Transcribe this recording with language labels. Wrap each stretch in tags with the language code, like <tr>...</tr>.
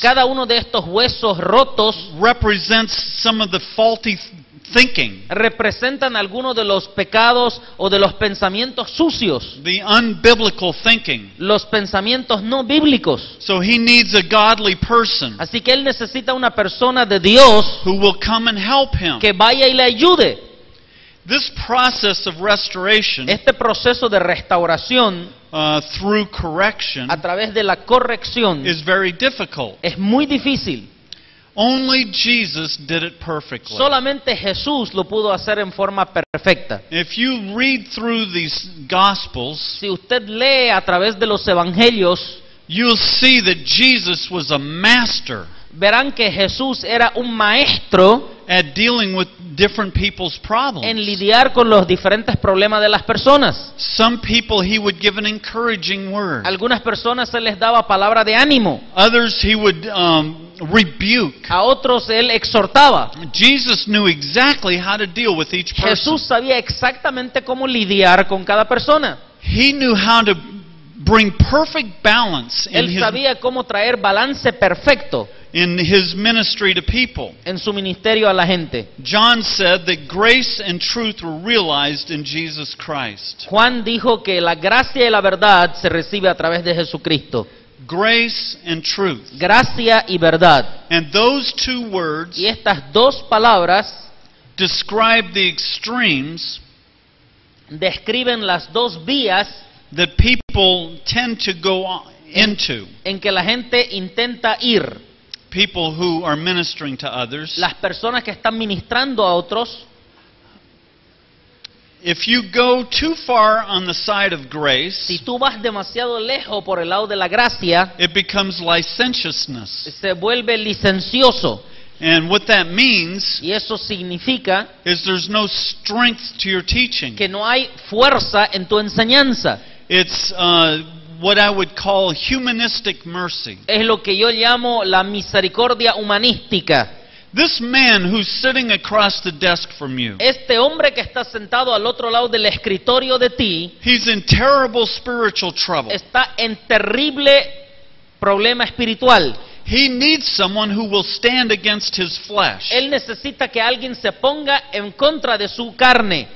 <es>Cada uno de estos huesos rotos</es> <en>represents some of the faulty thinking,</en> <es>representan algunos de los pecados o de los pensamientos sucios,</es> <en>the unbiblical thinking.</en> <es>los pensamientos no bíblicos.</es> <en>So he needs a godly person</en> <es>Así que él necesita una persona de Dios</es> <en>who will come and help him.</en> <es>que vaya y le ayude.</es> <en>This process of restoration</en> <es>Este proceso de restauración</es> <en>through correction</en> <es>a través de la corrección</es> <en>is very difficult.</en> <es>es muy difícil.</es> <en>Only Jesus did it perfectly.</en> <es>Solamente Jesús lo pudo hacer en forma perfecta.</es> <en>If you read through these Gospels,</en> <es>Si usted lee a través de los evangelios,</es> <en>you'll see that Jesus was a master</en> <es>verán que Jesús era un maestro</es> <en>at dealing with different people's problems.</en> <es>en lidiar con los diferentes problemas de las personas.</es> <en>Some people he would give an encouraging word.</en> <es>Algunas personas se les daba palabra de ánimo,</es> <en>Others he would rebuke.</en> <es>a otros él exhortaba.</es> <en>Jesus knew exactly how to deal with each person.</en> <es>Jesús sabía exactamente cómo lidiar con cada persona.</es> <en>He knew how to bring perfect balance</en> <es>Él sabía cómo traer balance perfecto</es> <en>in his ministry to people.</en> <es>en su ministerio a la gente.</es> <en>John said that grace and truth were realized in Jesus Christ.</en> <es>Juan dijo que la gracia y la verdad se recibe a través de Jesucristo.</es> <en>Grace and truth.</en> <es>Gracia y verdad.</es> <en>And those two words</en> <es>Y estas dos palabras</es> <en>describe the extremes</en> <es>describen las dos vías</es> <en>that people tend to go into.</en> <es>en que la gente intenta ir.</es> <en>People who are ministering to others.</en> <es>Las personas que están ministrando a otros.</es> <en>If you go too far on the side of grace,</en> <es>Si tú vas demasiado lejos por el lado de la gracia,</es> <en>it becomes licentiousness.</en> <es>se vuelve licencioso.</es> <en>And what that means</en> <es>Y eso significa</es> <en>is there's no strength to your teaching.</en> <es>que no hay fuerza en tu enseñanza.</es> <en>It's what I would call humanistic mercy.</en> <es>Es lo que yo llamo la misericordia humanística.</es> <en>This man who's sitting across the desk from you,</en> <es>Este hombre que está sentado al otro lado del escritorio de ti</es> <en>he's in terrible spiritual trouble.</en> <es>está en terrible problema espiritual.</es> <en>He needs someone who will stand against his flesh.</en> <es>Él necesita que alguien se ponga en contra de su carne.</es>